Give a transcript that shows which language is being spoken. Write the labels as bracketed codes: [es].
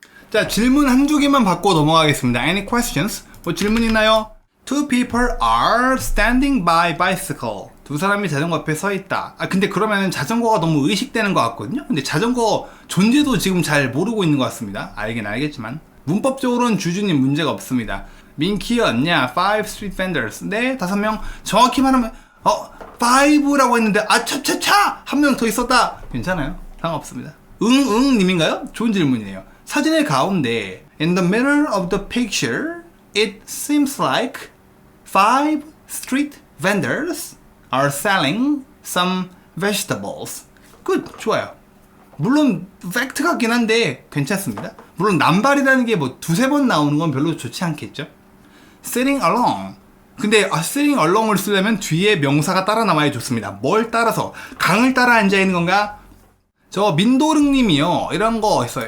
[ko] 자, 질문 한두 개만 받고 넘어가겠습니다. [en] Any questions? [ko] 뭐 질문 있나요? [en] Two people are standing by bicycle. [ko] 두 사람이 자전거 앞에 서 있다. 근데 그러면 자전거가 너무 의식되는 것 같거든요. 근데 자전거 존재도 지금 잘 모르고 있는 것 같습니다. 알긴 알겠지만 문법적으로는 주주님 문제가 없습니다. 민키였냐? [en] Five street vendors. [ko] 네, 5명. 정확히 말하면 5라고 했는데 차차차 한 명 더 있었다. 괜찮아요. 상관없습니다. 님인가요? 좋은 질문이네요. 사진의 가운데 [en] in the middle of the picture it seems like 5 street vendors are selling some vegetables. [ko] good. 좋아요. 물론 팩트 같긴 한데 괜찮습니다. 물론 남발이라는 게 뭐 2-3번 나오는 건 별로 좋지 않겠죠. [en] sitting along. [ko] 근데 sitting along을 쓰려면 뒤에 명사가 따라 나와야 좋습니다. 뭘 따라서? 강을 따라 앉아있는 건가? 저 민도릉님이요. 이런 거 있어요.